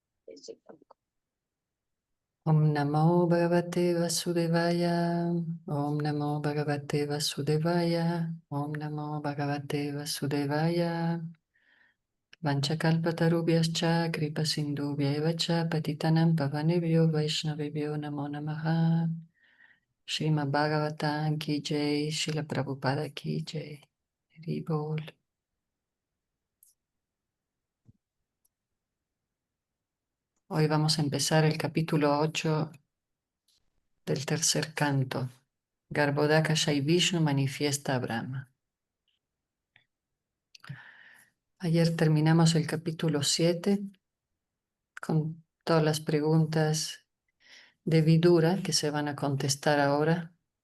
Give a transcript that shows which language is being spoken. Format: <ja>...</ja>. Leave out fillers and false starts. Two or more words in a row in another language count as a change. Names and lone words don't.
<sa>Om Namo Bhagavate Vasudevaya, Om Namo Bhagavate Vasudevaya, Om Namo Bhagavate Vasudevaya. Vanchakalpatarubhyascha kripa sindhubhya cha patitanam pavanebhyo vaishnavebhyo namo namaha.</sa> <hi>Srimad Bhagavatam ki jai, Srila Prabhupada ki jai.</hi> <bn>Hari Bol.</bn> <es>Hoy vamos a empezar el capítulo 8 del tercer canto. Garbhodaka Shai Vishnu manifiesta a Brahma. Ayer terminamos el capítulo 7 con todas las preguntas de Vidura que se van a contestar ahora</es>